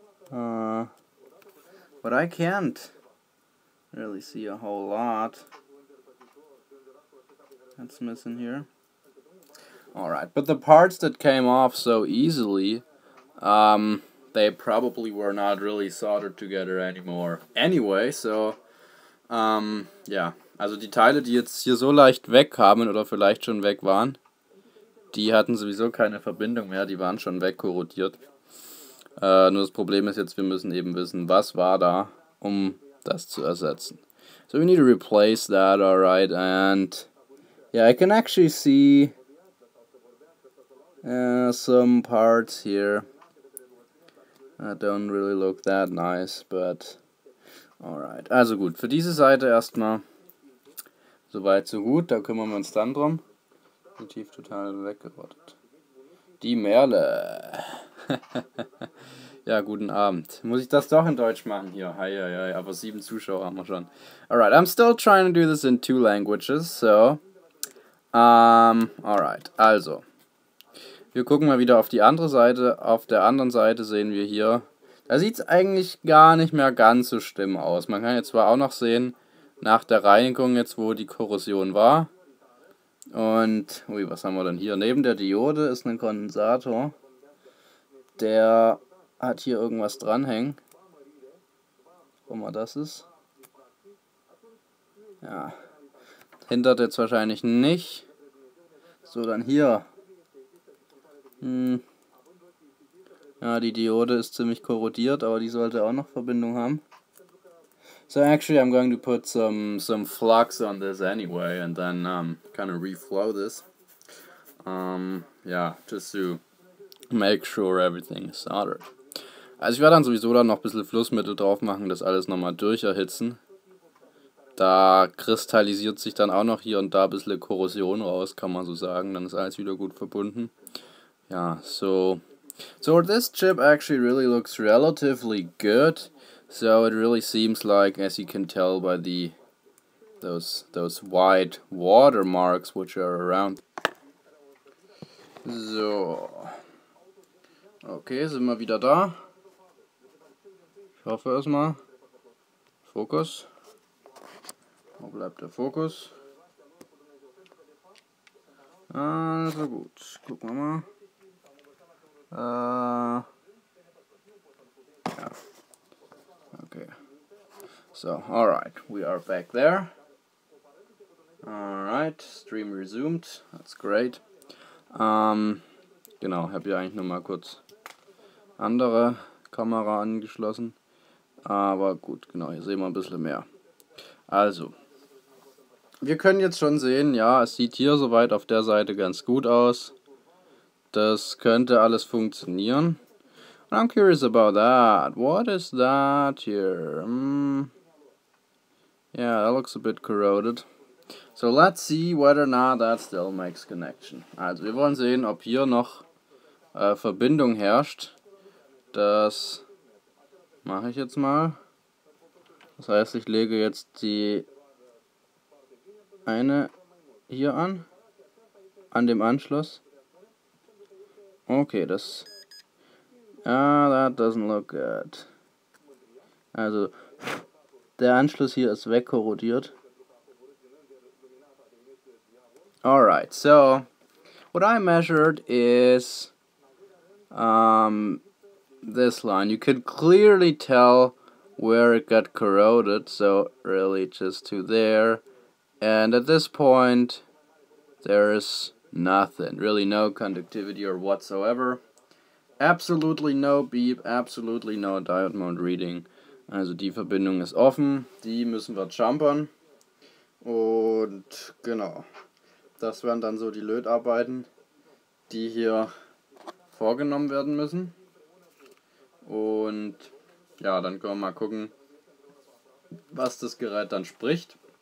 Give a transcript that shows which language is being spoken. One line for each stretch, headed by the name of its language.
English: But I can't really see a whole lot that's missing here. Alright, but the parts that came off so easily, they probably were not really soldered together anymore.
German: Anyway, so, ja, also die Teile, die jetzt hier so leicht wegkamen oder vielleicht schon weg waren, die hatten sowieso keine Verbindung mehr, die waren schon wegkorrodiert. Nur das Problem ist jetzt, wir müssen eben wissen, was war da, um das zu ersetzen.
English: So we need to replace that, alright, and yeah, I can actually see some parts here that don't really look that nice, but alright.
German: Also gut, für diese Seite erstmal soweit so gut, da kümmern wir uns dann drum. Definitiv total weggerottet. Die Merle. Ja, guten Abend. Muss ich das doch in Deutsch machen hier? Hi, aber 7 Zuschauer haben wir schon.
English: Alright, I'm still trying to do this in 2 languages, so.
German: Alright, also. Wir gucken mal wieder auf die andere Seite. Auf der anderen Seite sehen wir hier, Da sieht es eigentlich gar nicht mehr ganz so schlimm aus. Man kann jetzt zwar auch noch sehen, nach der Reinigung jetzt, wo die Korrosion war. Und, ui, was haben wir denn hier? Neben der Diode ist ein Kondensator. Der hat hier irgendwas dranhängen. Wo mal das ist. Ja. Hindert jetzt wahrscheinlich nicht. So, dann hier. Ja, die Diode ist ziemlich korrodiert, aber die sollte auch noch Verbindung haben.
English: So actually I'm going to put some flux on this anyway and then kind of reflow this. Yeah, just to make sure everything is soldered.
German: Also ich werde dann sowieso dann noch ein bisschen Flussmittel drauf machen, das alles nochmal durcherhitzen. Da kristallisiert sich dann auch noch hier und da ein bisschen Korrosion raus, kann man so sagen. Dann ist alles wieder gut verbunden.
English: Ja, so this chip actually really looks relatively good. So it really seems like, as you can tell by those white watermarks which are around.
German: So. Okay, sind wir wieder da. Ich hoffe erstmal. Fokus. Wo bleibt der Fokus? Also gut, gucken wir mal. Ja. Okay.
English: So, alright, we are back there. Alright, stream resumed. That's great.
German: Genau, habe ja eigentlich nur mal kurz andere Kamera angeschlossen. Aber gut, genau, hier sehen wir ein bisschen mehr. Also, wir können jetzt schon sehen, ja, es sieht hier soweit auf der Seite ganz gut aus. Das könnte alles funktionieren.
English: I'm curious about that. What is that here? Yeah, that looks a bit corroded. So let's see whether or not that still makes connection.
German: Also wir wollen sehen, ob hier noch Verbindung herrscht. Das mache ich jetzt mal. Das heißt, ich lege jetzt die eine hier an dem Anschluss. Okay, das...
English: that doesn't look good.
German: Also, der Anschluss hier ist wegkorrodiert.
English: Alright, so what I measured is this line. You could clearly tell where it got corroded, so really just to there. And at this point, there's nothing, really no conductivity or whatsoever. Absolutely no beep, absolutely no diode mode reading.
German: Also die Verbindung ist offen, die müssen wir jumpern. Und genau, das wären dann so die Lötarbeiten, die hier vorgenommen werden müssen. Und ja, dann können wir mal gucken, was das Gerät dann spricht.